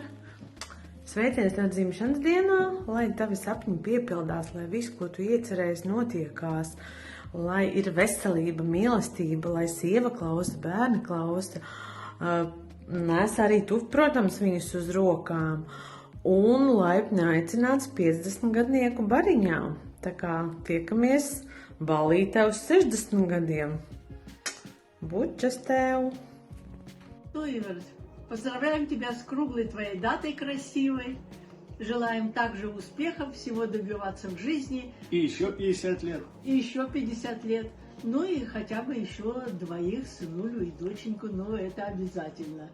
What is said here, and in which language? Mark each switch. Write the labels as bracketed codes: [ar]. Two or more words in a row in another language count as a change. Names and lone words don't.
[lv] Sveiciens tev dzimšanas dienā, lai tavi sapņi piepildās, lai viss, ko tu iecerēsi, notiekās, lai ir veselība, mīlestība, lai sieva klausa, bērni klausa. Nes arī tu, protams, viņus uz rokām, un laipni aicināts 50 gadnieku bariņā. Tā kā tiekamies ballītē uz 60 gadiem. Bučas tev! [ru] Игорь, поздравляем тебя с круглой твоей датой красивой. Желаем также успехов, всего добиваться в жизни. И еще 50 лет. И еще 50 лет. Ну и хотя бы еще двоих, сынулю и доченьку, но это обязательно.